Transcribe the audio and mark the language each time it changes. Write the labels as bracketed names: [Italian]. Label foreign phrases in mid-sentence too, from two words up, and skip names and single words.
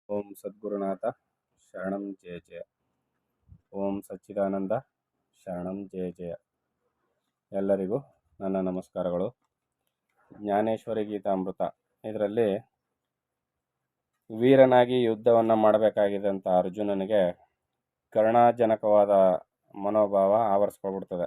[Sanskrit] ಓಂ ಸದ್ಗುರುನಾಥ ಶರಣಂ ಜಯ ಜಯ. ಓಂ ಸಚ್ಚಿದಾನಂದ ಶರಣಂ ಜಯ ಜಯ. [Kannada] ಎಲ್ಲರಿಗೂ ನನ್ನ ನಮಸ್ಕಾರಗಳು. ಜ್ಞಾನೇಶ್ವರಿ ಗೀತಾಮೃತ ಇದರಲ್ಲಿ ವೀರನಾಗಿ ಯುದ್ಧವನ್ನು ಮಾಡಬೇಕಾಗಿದ್ದಂಥ ಅರ್ಜುನನಿಗೆ ಕರುಣಾಜನಕವಾದ ಮನೋಭಾವ ಆವರಿಸ್ಕೊಳ್ಬಿಡ್ತದೆ.